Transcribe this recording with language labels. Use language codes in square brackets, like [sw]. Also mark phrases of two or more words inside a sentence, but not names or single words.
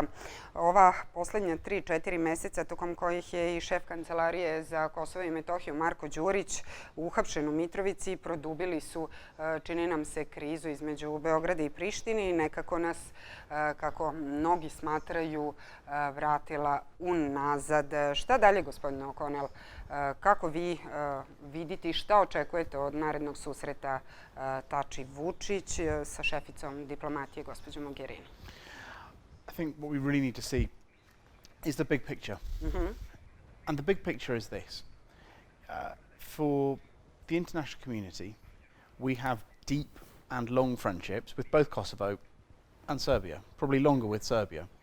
[sr] Ova poslednja 3-4 meseca, tokom kojih je i šef Kancelarije za Kosovo i Metohiju Marko Đurić uhapšen u Mitrovici, produbili su, čini nam se, krizu između Beograda i Prištine i nekako nas, kako mnogi smatraju, vratila unazad. Šta dalje, gospodine Konel? Kako vi vidite i šta očekujete od narednog susreta Tači-Vučić sa šeficom diplomatije, gospođom Mogherini? [en] I think what we really need to see is the big picture. And the big picture is this. For the international community, we have deep and long friendships with both Kosovo and Serbia, probably longer with Serbia.